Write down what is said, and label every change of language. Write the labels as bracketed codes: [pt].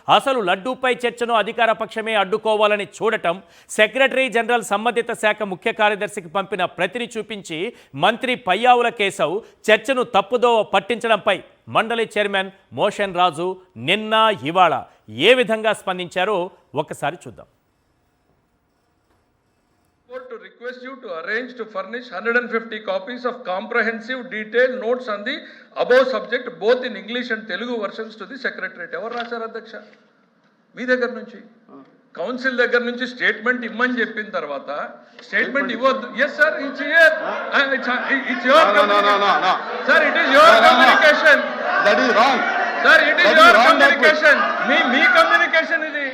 [te] అసలు లడ్డూపై చర్చను అధికార పక్షమే అడ్డుకోవాలని చూడటం, సెక్రటరీ జనరల్ సంబంధిత శాఖ ముఖ్య కార్యదర్శికి పంపిన ప్రతిని చూపించి మంత్రి పయ్యావుల కేశవ్ చర్చను తప్పుదోవ పట్టించడంపై మండలి చైర్మన్ మోషన్ రాజు నిన్న ఇవాళ ఏ విధంగా స్పందించారో ఒకసారి చూద్దాం. [en] To request you to arrange to furnish 150 copies of comprehensive detailed notes on the above subject both in English and Telugu versions to the secretariat. [te] ఎవరు రాశారు అధ్యక్ష? మీ దగ్గర నుంచి, కౌన్సిల్ దగ్గర నుంచి స్టేట్మెంట్ ఇమ్మని చెప్పిన తర్వాత స్టేట్మెంట్ ఇవ్వద్దు. [en] Yes sir, it's here, it's your sir, it is your communication. That is wrong sir, it is your communication. [te] మీ communication ఇది.